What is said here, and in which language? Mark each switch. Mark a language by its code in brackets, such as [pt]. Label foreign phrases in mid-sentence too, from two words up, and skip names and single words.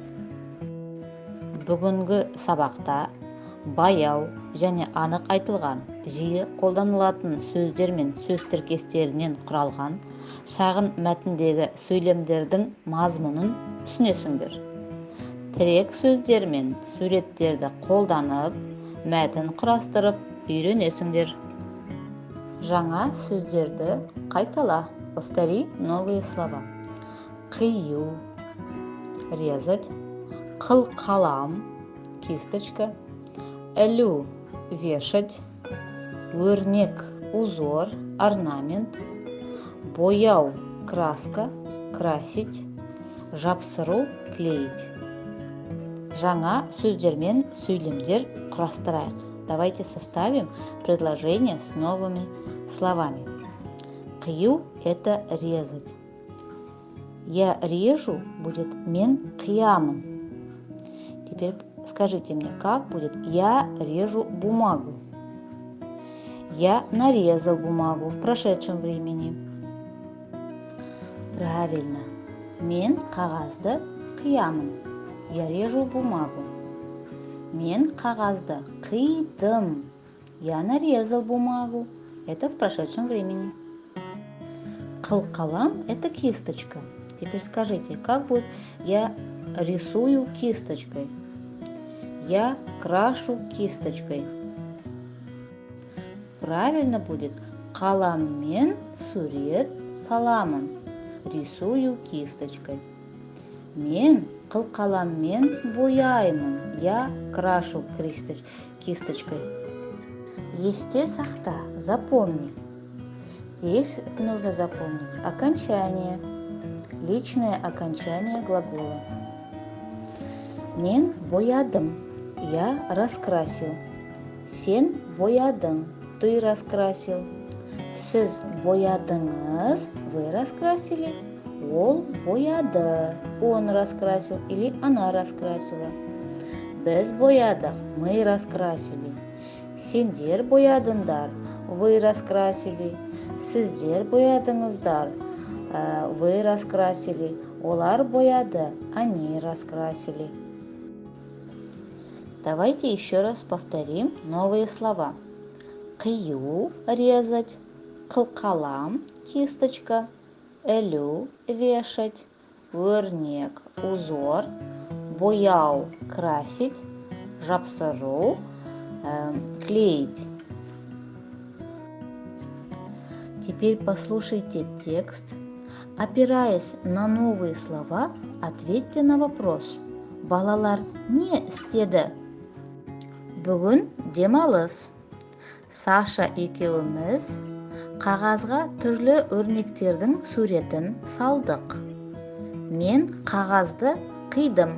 [kk] Бүгінгі сабақта баяу және анық айтылған, жиі қолданылатын сөздер мен сөз тіркестерінен құралған шағын мәтіндегі сөйлемдердің мазмұнын түсінесіңдер. Тірек сөздер мен суреттерді қолданып, мәтін құрастырып үйренесіңдер. Жаңа сөздерді қайтала. [ru] Повтори новые слова. Қию, резать, қылқалам, кисточка, ілу, вешать, өрнек, узор, орнамент, бояу, краска, красить, жапсыру, клеить. [kk] Жаңа сөздер мен сөйлемдер құрастырайық. [ru] Давайте составим предложение с новыми словами. Қию – это резать. Я режу будет [kk] мен қиямын. [ru] Теперь скажите мне, как будет я режу бумагу. Я нарезал бумагу в прошедшем времени. Правильно. [kk] Мен қағазды қиямын. [ru] Я режу бумагу. [kk] Мен қағазды қидым. [ru] Я нарезал бумагу. Это в прошедшем времени. Қылқалам – это кисточка. Теперь скажите, как будет я рисую кисточкой? Я крашу кисточкой. Правильно будет [kk] қаламмен сурет саламын. [ru] Рисую кисточкой. [kk] Мен қылқаламмен бояймын. [ru] Я крашу кисточкой. [kk] Есте сақта, [ru] запомни. Здесь нужно запомнить окончание, личное окончание глагола. [kk] Мен боядым. [ru] Я раскрасил. [kk] Сен боядың. [ru] Ты раскрасил. [kk] Сіз боядыңыз. [ru] Вы раскрасили. [kk] Ол бояды. [ru] Он раскрасил или она раскрасила. [kk] Біз боядық. [ru] Мы раскрасили. [kk] Сендер боядыңдар. [ru] Вы раскрасили. [kk] Сіздер боядыңыздар. [ru] Вы раскрасили. [kk] Олар бояды. [ru] Они раскрасили. Давайте еще раз повторим новые слова. [kk] Қию – резать. Қылқалам – кисточка. Ілу – вешать. Өрнек – узор. Бояу – красить. Жапсыру – [ru] клеить. Теперь послушайте текст. Опираясь на новые слова, ответьте на вопрос. [kk] Балалар не істеді? Бүгін демалыс. Саша екеуміз қағазға түрлі өрнектердің суретін салдық. Мен қағазды қидым.